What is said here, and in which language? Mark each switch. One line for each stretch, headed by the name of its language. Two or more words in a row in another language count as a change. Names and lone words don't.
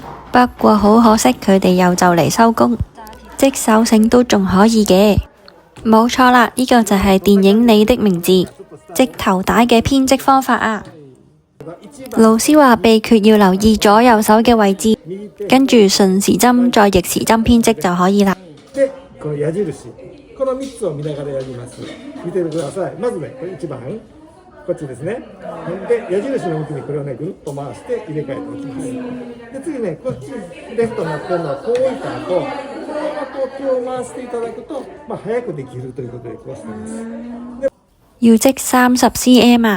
Cantonese: 不過好可惜，佢哋又就嚟收工，織手繩都仲可以嘅。冇錯啦，呢個就係電影《你的名字》織頭帶嘅編織方法啊！老師話秘訣要留意左右手嘅位置，跟住順時針再逆時針編織就可以啦。
Japanese: この矢印、この3つを見ながらやります。見てください。まずね、これ1番、こっちですね。で、矢印の向きにこれをね、ぐるっと回して入れ替えておきます。で、次ね、こっちレフトになってるのはこう置いた後、このままこう手を回していただくと、早くできるということでこうしてます。
Cantonese: 要織30 cm 啊！